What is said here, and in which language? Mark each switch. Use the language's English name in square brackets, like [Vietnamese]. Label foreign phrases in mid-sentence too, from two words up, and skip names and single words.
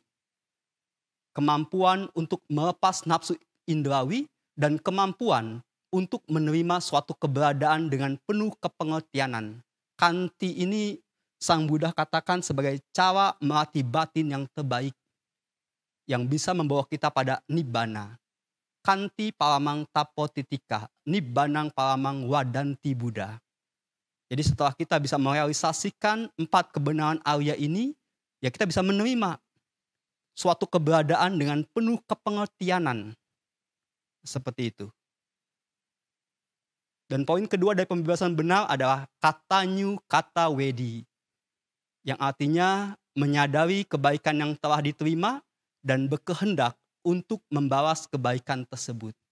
[Indonesian] Kemampuan untuk melepas nafsu indrawi dan kemampuan untuk menerima suatu keberadaan dengan penuh kepengertianan. Kanti ini Sang Buddha katakan sebagai cara melatih batin yang terbaik, yang bisa membawa kita pada nibbana. [Pali] Kanti palamang tapotitika, nibbanang palamang wadanti Buddha. [Indonesian] Jadi setelah kita bisa merealisasikan 4 kebenaran Arya ini, ya kita bisa menerima suatu keberadaan dengan penuh kepengertianan. Seperti itu. Dan poin kedua dari pembebasan benar adalah [Pali] katanyu kata wedi, [Indonesian] yang artinya menyadari kebaikan yang telah diterima dan berkehendak untuk membalas kebaikan tersebut.